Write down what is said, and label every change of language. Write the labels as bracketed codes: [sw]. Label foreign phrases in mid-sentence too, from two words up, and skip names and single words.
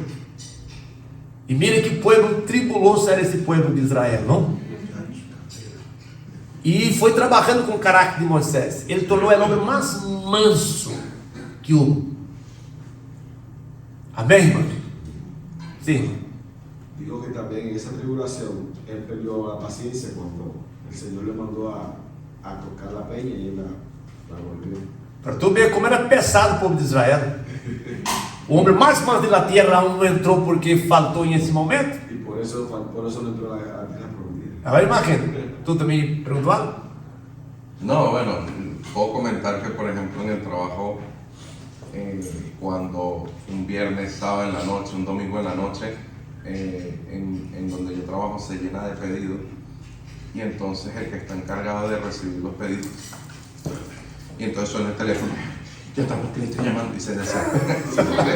[pt] E mira que povo tribuloso era esse povo de Israel, não? E foi trabalhando com o caráter de Moisés. Ele tornou o homem mais manso que houve. Amém, irmão? Sim. [es] Digo que también en esa tribulación él perdió la paciencia cuando el Señor le mandó a tocar la peña y él la volvió. [pt] Para tu ver como era pesado o povo de Israel. O homem mais manso da terra não entrou porque faltou nesse momento. [es] Y por eso no entró a la tierra prometida. [pt] Agora imagina, tu também perguntou algo? [es] No, bueno, puedo comentar que por ejemplo en el trabajo, cuando un viernes, sábado en la noche, un domingo en la noche, en donde yo trabajo se llena de pedidos y entonces el que está encargado de recibir los pedidos y entonces suena el teléfono, ya estamos clientes llamando y se desespera.